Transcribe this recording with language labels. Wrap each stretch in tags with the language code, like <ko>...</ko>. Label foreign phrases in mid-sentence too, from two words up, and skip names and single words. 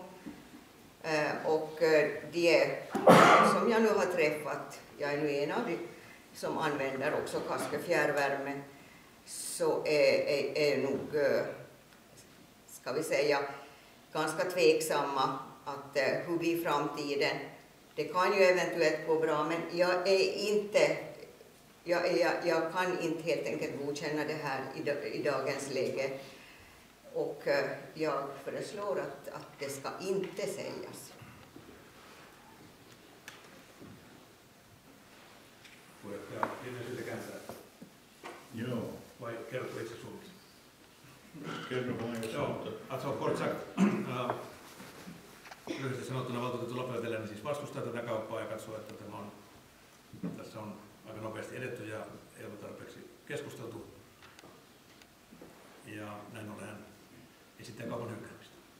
<sv>Och de som jag nu har träffat, jag är nu en av de som använder också Kaskö fjärrvärme, så är nog, ska vi säga, ganska tveksamma att hur blir framtiden. Det kan ju eventuellt gå bra, men jag kan inte helt enkelt godkänna det här i dagens läge. Och jag föreslår att det ska inte säljas.</sv> <fi>Joo. Vai kertoo itse suomeksi? Kerro vain, jos Joo,</fi> <sv>alltså kort sagt,</sv> <fi>lyhyesti sanottuna valtuutettu Lappetelä siis vastustaa tätä kauppaa ja katsoo, että tässä on aika nopeasti edetty ja ei ole tarpeeksi keskusteltu. Ja näin ollen esittää kaupan hylkäämistä.</fi>